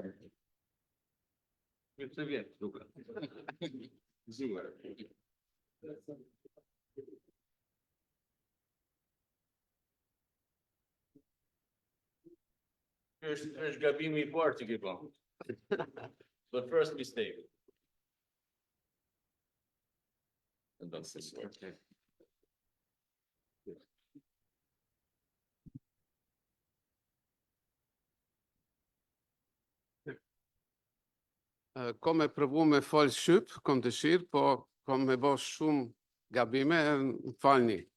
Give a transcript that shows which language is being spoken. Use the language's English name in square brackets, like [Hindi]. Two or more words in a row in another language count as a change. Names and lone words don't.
[Albanian] Mirë se vjen, Luka. Është gabimi I parë që ke bën. [English] The first mistake. Okay. [Albanian] Kom me provu me fol shqip, kom dëshirë, po kom me bo shumë gabime, më falni.